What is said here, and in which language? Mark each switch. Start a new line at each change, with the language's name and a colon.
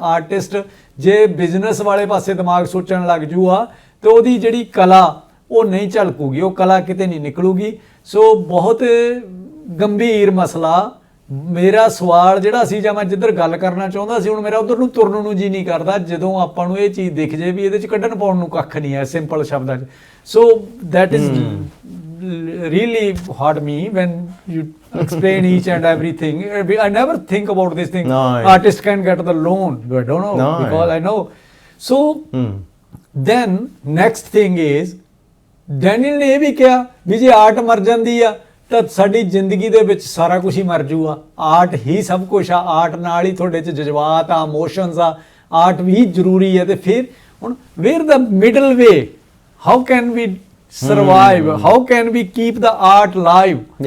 Punjabi: Artist ਜੇ business ਵਾਲੇ ਪਾਸੇ ਦਿਮਾਗ ਸੋਚਣ ਲੱਗ ਜੂਆ ਤੇ ਉਹਦੀ ਜਿਹੜੀ ਕਲਾ ਉਹ ਨਹੀਂ ਝਲਕੂਗੀ, ਉਹ ਕਲਾ ਕਿਤੇ ਨਹੀਂ ਨਿਕਲੂਗੀ। ਸੋ ਬਹੁਤ ਗੰਭੀਰ ਮਸਲਾ। ਮੇਰਾ ਸਵਾਲ ਜਿਹੜਾ ਸੀ, ਜਾਂ ਮੈਂ ਜਿੱਧਰ ਗੱਲ ਕਰਨਾ ਚਾਹੁੰਦਾ ਸੀ, ਹੁਣ ਮੇਰਾ ਉਧਰ ਨੂੰ ਤੁਰਨ ਨੂੰ ਜੀ ਨਹੀਂ ਕਰਦਾ ਜਦੋਂ ਆਪਾਂ ਨੂੰ ਇਹ ਚੀਜ਼ ਦਿਖ ਜੇ ਵੀ ਇਹਦੇ 'ਚ ਕੱਢਣ ਪਾਉਣ ਨੂੰ ਕੱਖ ਨਹੀਂ ਹੈ, ਸਿੰਪਲ ਸ਼ਬਦਾਂ 'ਚ।
English: So that is really hurt me when you explain each and everything. I never think about this thing. No. Artist can get the loan. I don't know, No. because I know. So then next thing is
Punjabi: Daniel ਨੇ ਇਹ ਵੀ ਕਿਹਾ ਵੀ ਜੇ art ਮਰ ਜਾਂਦੀ ਆ ਤਾਂ ਸਾਡੀ ਜ਼ਿੰਦਗੀ ਦੇ ਵਿੱਚ ਸਾਰਾ ਕੁਝ ਹੀ ਮਰ ਜੂਗਾ। ਆਰਟ ਹੀ ਸਭ ਕੁਝ ਆ, ਆਰਟ ਨਾਲ ਹੀ ਤੁਹਾਡੇ 'ਚ ਜਜ਼ਬਾਤ ਆ, ਇਮੋਸ਼ਨਸ ਆ, ਆਰਟ ਵੀ ਜ਼ਰੂਰੀ ਹੈ। ਤੇ ਫਿਰ ਹੁਣ
English: Where the middle way, how can we survive, how can we keep the art live?